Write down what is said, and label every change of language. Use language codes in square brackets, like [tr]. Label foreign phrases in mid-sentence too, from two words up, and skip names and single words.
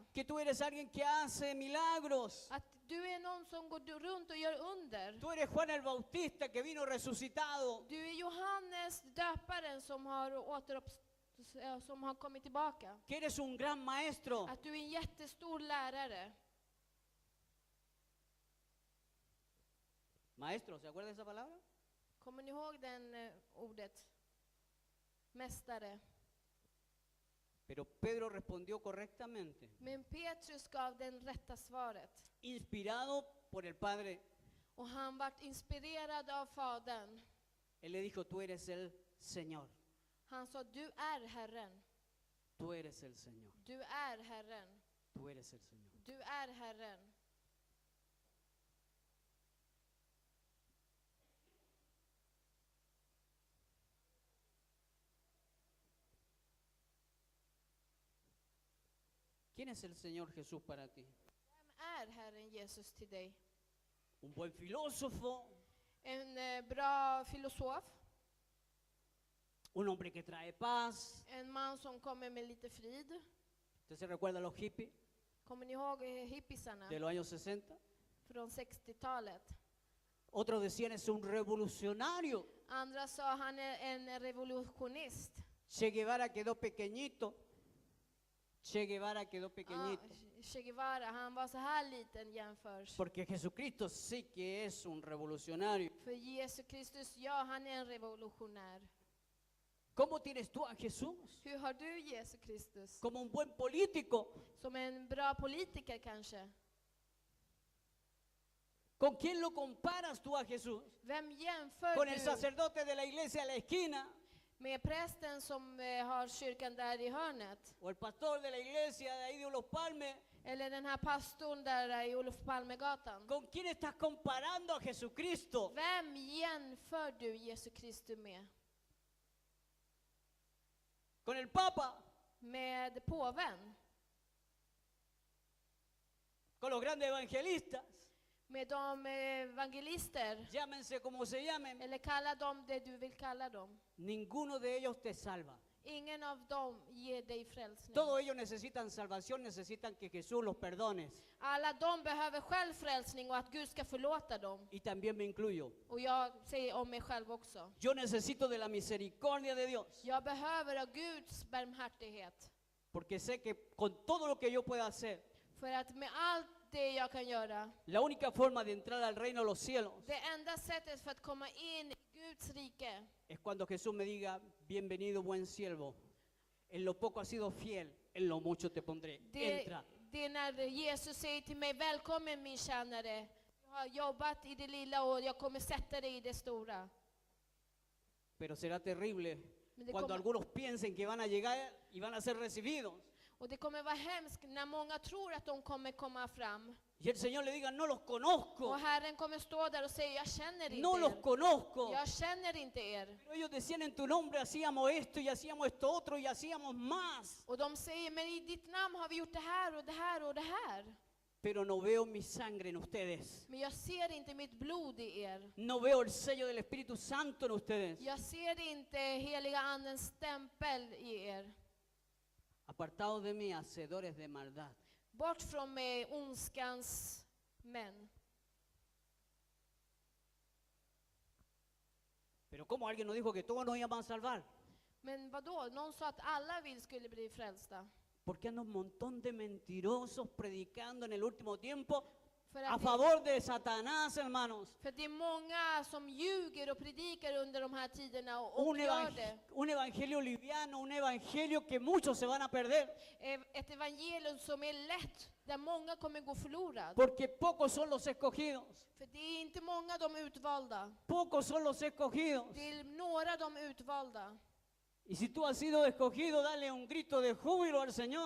[es] que tú eres alguien que hace milagros. [sv] Att du är någon som går runt och gör under. [es] Tú eres Juan el Bautista que vino resucitado. [sv] Du är Johannes döparen som har kommit tillbaka. [es] Que eres un gran maestro. [sv] Att du är en jättestor lärare. [es] Maestro, ¿se acuerda de esa palabra? [sv] Kommer ni ihåg den ordet? Mästare. [es] Pero Pedro respondió correctamente, [sv] Men Petrus gav den rätta svaret. [es] inspirado por el Padre. [sv] Och han vart inspirerad av Fadern. [es] Él le dijo, tú eres el Señor. [sv] Han sa, du är Herren. [es] Tú eres el Señor. [sv] Du är Herren. [es] Tú eres el Señor. [sv] Du är Herren. [es] ¿Quién es el Señor Jesús para ti? [sv] Vem är Herren Jesus till dig? [es] ¿Un buen filósofo? [sv] En bra filosof? [es] ¿Un hombre que trae paz? [sv] En man som kommer med lite frid? [es] ¿Usted se recuerda a los hippies [sv] Kommer ni ihåg hippisarna [es] de los años 60? [sv] från 60-talet? [es] Otros decían, es un revolucionario. [sv] Andra sa han är en revolutionist. [es] Che Guevara quedó pequeñito. Che Guevara quedó pequeñito. [sv] Che Guevara, han var så här liten jämfört. [es] Porque Jesucristo sí que es un revolucionario. [sv] För Jesus Kristus, ja, han är en revolutionär. [es] ¿Cómo tienes tú a Jesús? [sv] Hur har du Jesus Kristus? [es] Como un buen político. [sv] Som en bra politiker kanske? [es] ¿Con quién lo comparas tú a Jesús? [sv] Vem jämför [es] ¿Con el [sv] du [es] sacerdote de la iglesia a la esquina? [sv] med prästen som har kyrkan där i hörnet? [es] ¿O el pastor de la iglesia de ahí de Olof Palme? [sv] Eller den här pastorn där i Olof Palmegatan? [es] ¿Con quién estás comparando a Jesucristo? [sv] Vem jämför du Jesus Kristus med? [es] ¿Con el Papa? [sv] Med påven? [es] ¿Con los grandes evangelistas? [sv] Med de evangelister? [es] Llámense como se llamen. [sv] Eller kalla dem det du vill kalla dem. [es] Ninguno de ellos te salva. [sv] Ingen av dem ger dig frälsning. [es] Todos ellos necesitan salvación, necesitan que Jesús los perdone. [sv] Alla de behöver själv frälsning och att Gud ska förlåta dem. [es] Y también me incluyo. [sv] Och jag säger om mig själv också. [es] Yo necesito de la misericordia de Dios. [sv] Jag behöver av Guds barmhärtighet. [es] Porque sé que con todo lo que yo pueda hacer, [sv] För att med allt det jag kan göra, [es] la única forma de entrar al reino de los cielos [sv] det enda sättet för att komma in i Guds rike, [es] es cuando Jesús me diga, bienvenido buen siervo, en lo poco has sido fiel, en lo mucho te pondré. Entra. [sv] det är när Jesus säger till mig, välkommen min tjänare. Jag har jobbat i det lilla och jag kommer sätta dig i det stora. [es] Pero será terrible [sv] Men det [es] cuando [sv] kommer- [es] algunos piensen que van a llegar y van a ser recibidos. [sv] Och det kommer vara hemskt när många tror att de kommer komma fram. [es] Y el Señor le diga, no los conozco, [sv] Och Herren kommer stå där och säga, jag känner inte [es] no los [sv] er. [es] conozco. [sv] Jag känner inte er. [es] Pero ellos decían en tu nombre hacíamos esto y hacíamos esto otro y hacíamos más. [sv] Och de säger, men i ditt namn har vi gjort det här och det här och det här. [es] Pero no veo mi sangre en ustedes. [sv] Men jag ser inte mitt blod i er. [es] No veo el sello del Espíritu Santo en ustedes. [sv] Jag ser inte heliga andens stämpel i er. [es] Apartados de mí, hacedores de maldad. [sv] Bort från mig, ondskans män. [es] Pero ¿cómo alguien nos dijo que todos nos iban a salvar? [sv] Men vadå? Någon sa att alla vi skulle bli frälsta. [es] Porque anda un montón de mentirosos predicando en el último tiempo [sv] För [es] a [sv] att, [es] favor de Satanás, hermanos. [sv] för det är många som ljuger och predikar under de här tiderna och gör det. [es] Un evangelio liviano, un evangelio que muchos se van a perder. [sv] Ett evangelium som är lätt, där många kommer gå förlorad. [es] Porque pocos son los escogidos. [sv] För det är inte många de utvalda. [es] Pocos son los escogidos. [sv] Det är några de utvalda. [es] Y si tú has sido escogido, dale un grito de júbilo al Señor.